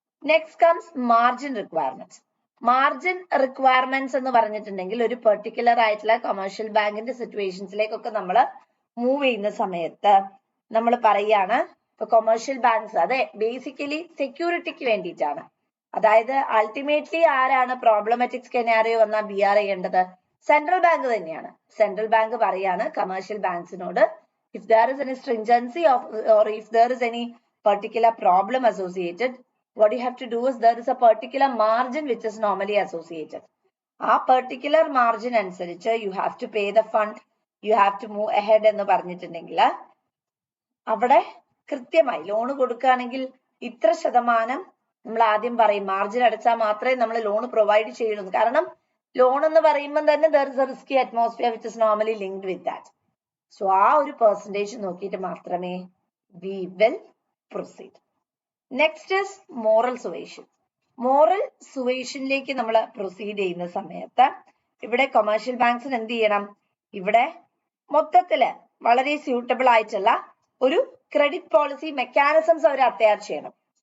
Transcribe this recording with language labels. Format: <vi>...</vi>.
<ml>Next comes margin requirements. Margin requirements എന്ന് പറഞ്ഞിട്ടുണ്ടെങ്കിൽ ഒരു പെർട്ടിക്കുലർ ആയിട്ടുള്ള കൊമേഴ്ഷ്യൽ ബാങ്കിന്റെ സിറ്റുവേഷൻസിലേക്കൊക്കെ നമ്മൾ മൂവ് ചെയ്യുന്ന സമയത്ത് നമ്മൾ പറയാണ് ഇപ്പൊ കൊമേഴ്ഷ്യൽ ബാങ്ക്സ് അതെ ബേസിക്കലി സെക്യൂരിറ്റിക്ക് വേണ്ടിയിട്ടാണ്. അതായത് അൾട്ടിമേറ്റ്ലി ആരാണ് പ്രോബ്ലമാറ്റിക് സ്കെനാരിയോ വന്നാൽ ബിആർ ചെയ്യേണ്ടത്? സെൻട്രൽ ബാങ്ക് തന്നെയാണ്. സെൻട്രൽ ബാങ്ക് പറയാണ് commercial ബാങ്ക്സിനോട്</ml> <en>if there is any stringency of or if there is any particular problem associated, what you have to do is there is a particular margin which is normally associated.</en> <ml>ആ particular margin അനുസരിച്ച്</ml> <en>you have to pay the fund, you have to move ahead</en> <ml>എന്ന് പറഞ്ഞിട്ടുണ്ടെങ്കിൽ അവിടെ കൃത്യമായി loan കൊടുക്കുകയാണെങ്കിൽ ഇത്ര ശതമാനം നമ്മൾ ആദ്യം പറയും മാർജിൻ അടച്ചാൽ മാത്രമേ നമ്മൾ ലോൺ പ്രൊവൈഡ് ചെയ്യുള്ളൂ. കാരണം ലോൺ എന്ന് പറയുമ്പോൾ തന്നെ</ml> <en>there is a risky atmosphere which is normally linked with that.</en> <ml>So ആ ഒരു പെർസെൻറ്റേജ് നോക്കിയിട്ട് മാത്രമേ</ml> <en>we will proceed.</en> <ml>Next is moral സുവേഷൻ. Moral സുവേഷനിലേക്ക് നമ്മൾ പ്രൊസീഡ് ചെയ്യുന്ന സമയത്ത് ഇവിടെ കൊമേഴ്ഷ്യൽ ബാങ്ക്സിന് എന്ത് ചെയ്യണം? ഇവിടെ മൊത്തത്തില് വളരെ സ്യൂട്ടബിൾ ആയിട്ടുള്ള ഒരു ക്രെഡിറ്റ് പോളിസി മെക്കാനിസംസ് അവർ അത്യാവശ്യം ചെയ്യണം.</ml>